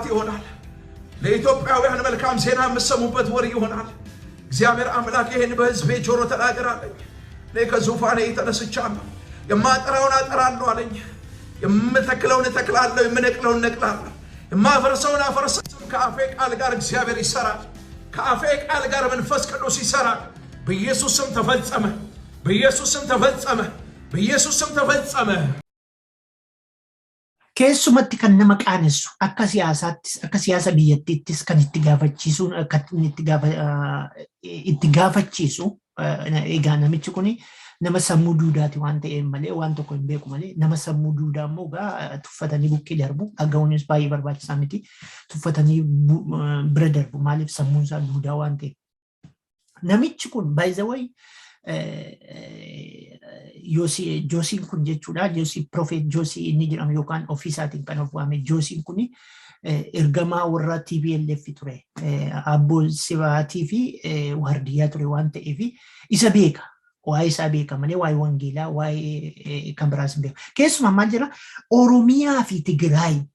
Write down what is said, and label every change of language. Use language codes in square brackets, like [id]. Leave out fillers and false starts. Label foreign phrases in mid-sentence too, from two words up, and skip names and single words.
[am] ይሆናል ለኢትዮጵያውያን መልካም ዜና የምሰሙበት ወሬ ይሆናል እግዚአብሔር አምላክ ይሄን በህዝቤ ጆሮ ተናገራለኝ ለከዙፋኔ ተነስቻለሁ የማጠራውን አጠራለሁ አለኝ የምተክለውን ተክላለሁ የምነቅለውን ነቅላለሁ የማፈርሰውን አፈርሳለሁ ከአፌ ቃል ጋር እግዚአብሔር ይሰራል ከአፌ ቃል ጋር መንፈስ ቅዱስ ይሰራል በኢየሱስም ተፈጸመ በኢየሱስም ተፈጸመ በኢየሱስም ተፈጸመ [om] keessumatti kan nama qaanessu akka siyaasa biyyattiittis kan itti gaafachiisu egaa namichi kuni nama sammuu duudaati waan ta'eef malee waan tokko hin beeku malee nama sammuu duudaa immoo gaa tuffatanii bukkee darbu dhaga'uunis baay'ee barbaachisaa miti tuffatanii bira darbu maaliif sammuun isaa duudaa waan ta'eef namichi kun [en] by the way [om] Joosiin kun jechuudha Joosii Prophet Joosii inni jedhamu yookaan ofiisaatiin kan of waame Joosiin kun ergamaa warra TPLF ture Abbo Sibaatii fi Waardiyaa ture waan ta'eef isa beeka waa'ee isaa beeka malee waa'ee wangeelaa waa'ee kan biraas hin beeku keessumaa maal jira Oromiyaa fi Tigraay